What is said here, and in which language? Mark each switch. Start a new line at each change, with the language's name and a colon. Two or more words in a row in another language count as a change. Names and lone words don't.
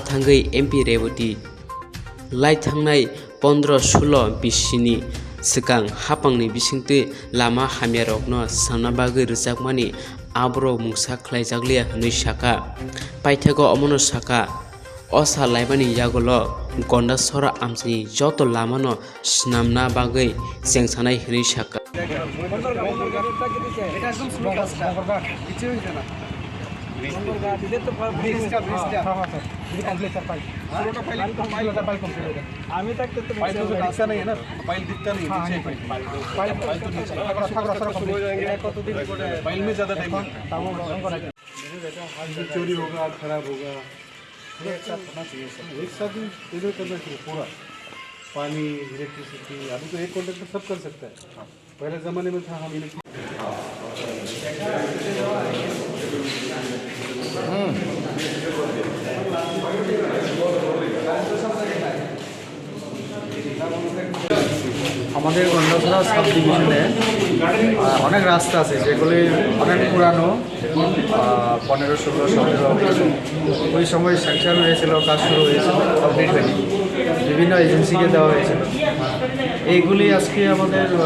Kok Borok: thangai MP Raboti Laithanghnai 15-16 bisini sikang hapangni bisingtwi Lama Hamyarok no sana bagui rwjakmani abro mungsa khlaijakliya hwnwi Sakha paithago omono Sakha osa laimani yagolo Gandachara amchini Joto Lama no Swnamna bagui chengsanai hwnwi Sakha
Hindi: आम्ही तक तो ऐसा नहीं है ना फाइल दिखता नहीं है फाइल तो नीचे फाइल में ज़्यादा टाइम चोरी होगा खराब होगा एक साथ होना चाहिए सर एक साथ ही इधर करना चाहिए पूरा पानी इलेक्ट्रिसिटी अभी तो एक कॉन्ट्रैक्टर सब कर सकता है पहले ज़माने में था हम
Bangla: আমাদের গন্ডাছড়া সাব ডিভিশনে অনেক রাস্তা আছে যেগুলি অনেক পুরানো 15-16-17 ওই সময় স্যাংশন হয়েছিল কাজ শুরু হয়েছিল কমপ্লিট হয়নি বিভিন্ন এজেন্সিকে দেওয়া হয়েছিল এইগুলি আজকে আমাদের